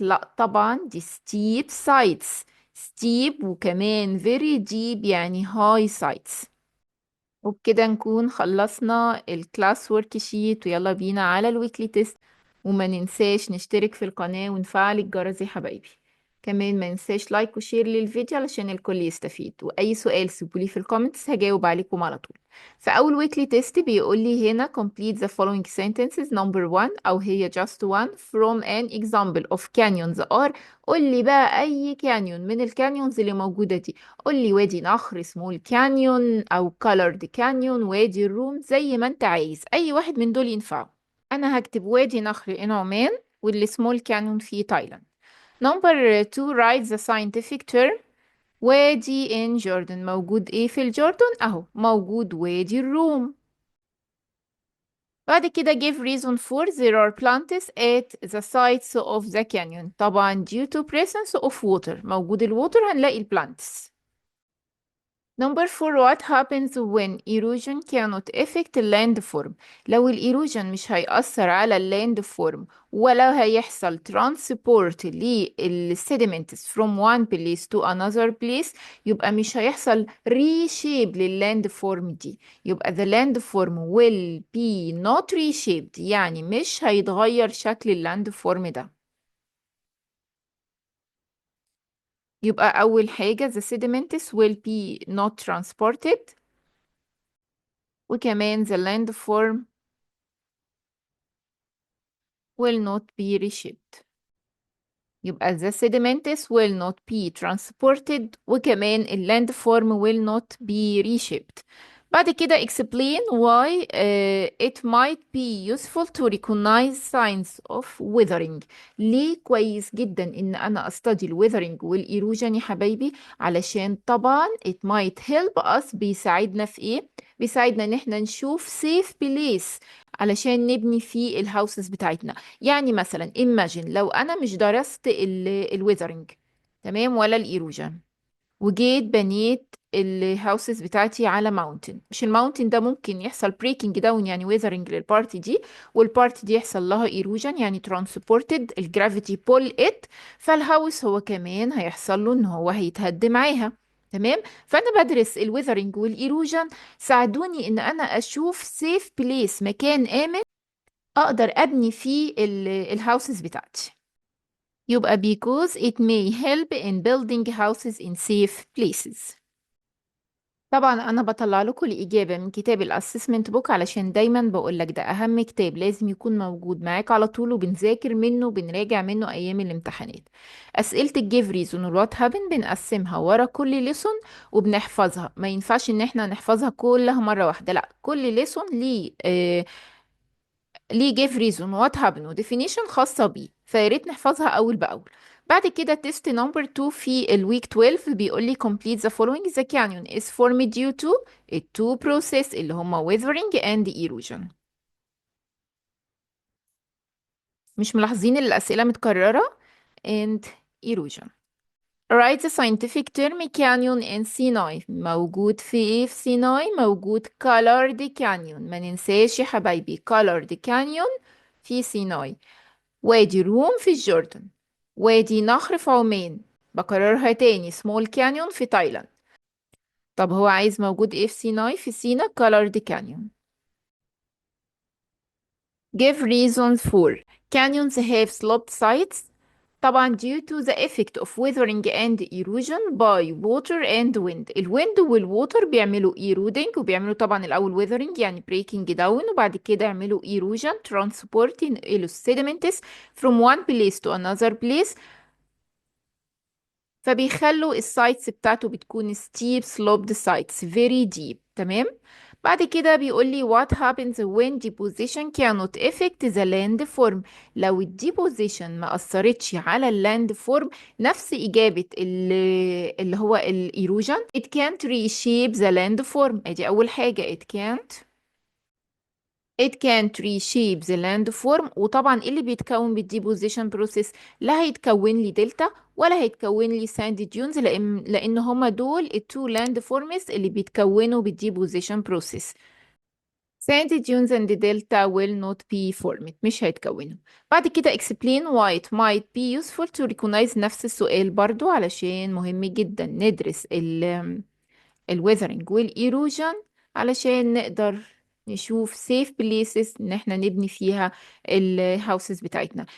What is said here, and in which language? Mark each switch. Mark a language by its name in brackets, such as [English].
[Arabic] لا طبعا دي [English] steep sides. steep [Arabic] وكمان [English] very deep [Arabic] يعني [English] high sides. [Arabic] وبكده نكون خلصنا الكلاس ورك شيت، ويلا بينا على الويكلي تيست. وما ننساش نشترك في القناة ونفعل الجرس يا حبايبي. كمان ما ننساش لايك وشير للفيديو علشان الكل يستفيد، واي سؤال سيبولي في الكومنتس هجاوب عليكم على طول. فاول ويكلي تيست بيقول لي هنا [English] complete the following sentences. number one [Arabic] او هي [English] just one from an example of canyons are. [Arabic] قول لي بقى اي كانيون من الكانيونز اللي موجودة دي. قول لي وادي نخر اسمه الكانيون، او colored كانيون، وادي الروم، زي ما انت عايز اي واحد من دول ينفع. انا هكتب وادي نخر in عمان واللي سمول كانيون في تايلاند. [English] Number two write the scientific term. [Arabic] وادي [English] in Jordan [Arabic] موجود ايه في الجوردن؟ اهو موجود وادي الروم. بعد كده [English] give reason for there are plants at the sides of the canyon. [Arabic] طبعا [English] due to presence of water، [Arabic] موجود الووتر هنلاقي البلانتس. [English] Number four what happens when erosion cannot affect landform. [Arabic] لو erosion مش هيأثر على landform ولا هيحصل transport للsediments [English] from one place to another place، [Arabic] يبقى مش هيحصل reshape للlandform دي. يبقى [English] the landform will be not reshaped، [Arabic] يعني مش هيتغير شكل اللاندفورم ده. يبقى أول حاجة [English] the sediments will be not transported، [Arabic] وكمان [English] the landform will not be reshaped. [Arabic] يبقى [English] the sediments will not be transported [Arabic] وكمان ال [English] landform will not be reshaped. [Arabic] بعد كده [English] explain why it might be useful to recognize signs of weathering. [Arabic] ليه كويس جدا ان انا استدي ال weathering وال erosion يا حبايبي؟ علشان طبعا [English] it might help us، [Arabic] بيساعدنا في ايه؟ بيساعدنا ان احنا نشوف [English] safe place [Arabic] علشان نبني فيه الهاوسز بتاعتنا. يعني مثلا imagine لو انا مش درست الويذرنج تمام ولا الايروجن، وجيت بنيت الهاوسز بتاعتي على ماونتن، مش الماونتن ده ممكن يحصل بريكنج داون يعني ويذرنج للبارتي دي، والبارتي دي يحصل لها ايروجن يعني ترانسبورتد الجرافيتي بول ات، فالهاوس هو كمان هيحصل له ان هو هيتهد معاها. تمام. فانا بدرس الويذرنج والايروجن ساعدوني ان انا اشوف سيف بليس، مكان امن اقدر ابني فيه الهاوسز بتاعتي. يبقى [English] because it may help in building houses in safe places. [Arabic] طبعا انا بطلع لكم الاجابه من كتاب الاسسمنت بوك علشان دايما بقول لك ده اهم كتاب لازم يكون موجود معاك على طول، وبنذاكر منه وبنراجع منه ايام الامتحانات. اسئله الجيف ريزون والوات هابن بنقسمها ورا كل ليسون وبنحفظها. ما ينفعش ان احنا نحفظها كلها مره واحده، لا كل ليسون ليه جيف ريزون وات هابن وديفينيشن خاصة بيه، فياريت نحفظها أول بأول. بعد كده تيست نمبر 2 في الويك 12 بيقول لي [English] complete the following: the canyon is formed due to two process [Arabic] اللي هما [English] weathering and erosion. [Arabic] مش ملاحظين الأسئلة متكررة؟ [English] and erosion. Write the scientific term canyon in Sinai. [Arabic] موجود في ايه في سيناي؟ موجود colored canyon. ما ننساش يا حبايبي colored canyon في سيناي. وادي روم في الجردن. وادي نهر في عمان. بكررها تاني small canyon في تايلاند. طب هو عايز موجود ايه في سيناي؟ في سينا colored canyon. [English] Give reasons for canyons have sloped sides. [Arabic] طبعا [English] due to the effect of weathering and erosion by water and wind. [Arabic] الwind والwater بيعملوا [English] eroding [Arabic] وبيعملوا طبعا الأول [English] weathering [Arabic] يعني [English] breaking down [Arabic] وبعد كده يعملوا [English] erosion transporting sediments from one place to another place. [Arabic] فبيخلوا السايتس بتاعته بتكون [English] steep sloped sites very deep. [Arabic] تمام. بعد كده بيقول لي [English] what happens when deposition cannot affect the landform. [Arabic] لو الديبوزيشن ما أثرتش على اللاندفورم، نفس إجابة اللي هو الإيروجن [English] it can't reshape the landform. [Arabic] ادي أول حاجة [English] it can't reshape the landform. [Arabic] وطبعا إيه اللي بيتكون بالديبوزيشن بروسيس؟ لا هيتكون لي دلتا ولا هيتكون لي ساند ديونز، لأن هما دول التو لاند فورمز اللي بيتكونوا بالديبوزيشن بروسيس. [English] sand dunes and delta will not be formed. [Arabic] مش هيتكونوا. بعد كده [English] explain why it might be useful to recognize. [Arabic] نفس السؤال برضو علشان مهم جدا ندرس weathering erosion علشان نقدر نشوف [English] safe places [Arabic] ان احنا نبني فيها houses بتاعتنا.